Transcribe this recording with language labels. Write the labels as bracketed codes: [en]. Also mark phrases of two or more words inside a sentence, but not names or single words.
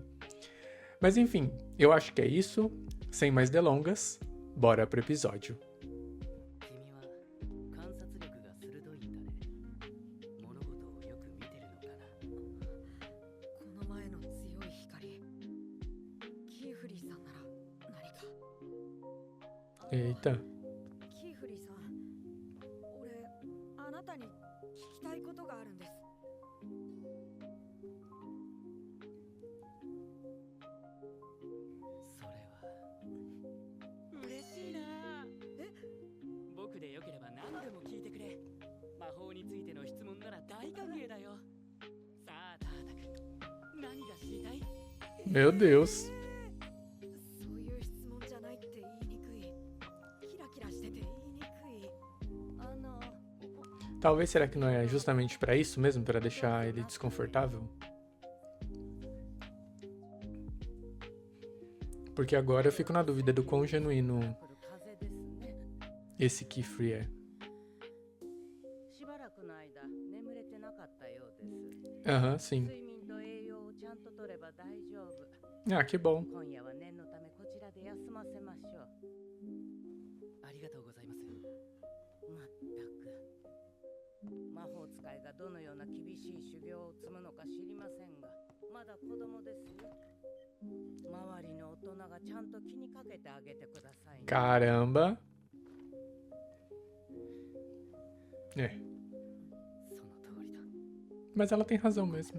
[pt] Mas enfim, eu acho que é isso. Sem mais delongas, bora pro episódio. Eita. [ja] キーフリーさん、俺あなたに聞きたいことがあるんです。それは嬉しいな。僕でよければ何でも聞いてくれ。魔法についての質問なら大歓迎だよ。さあタータ君、何が知りたい？ [pt] Meu Deus. [ja] そういう質問じゃないって言いにくい。キラキラしてて言いにくい。 [pt] Talvez será que não é justamente pra isso mesmo, pra deixar ele desconfortável? Porque agora eu fico na dúvida do quão genuíno esse Kifri é. [ja] しばらくの間眠れてなかったようです。 [pt] Aham, sim. [ja] 睡眠と栄養をちゃんと取れば大丈夫。 [pt] Ah, que bom. [ja] 今夜は念のためこちらで休ませましょう。ありがとうございます。まったく魔法使いがどのような厳しい修行を積むのか知りませんが、まだ子供ですよ。周りの大人がちゃんと気にかけてあげてくださいね。 [pt] Caramba. É, [ja] その通りだ。 [pt] mas ela tem razão mesmo.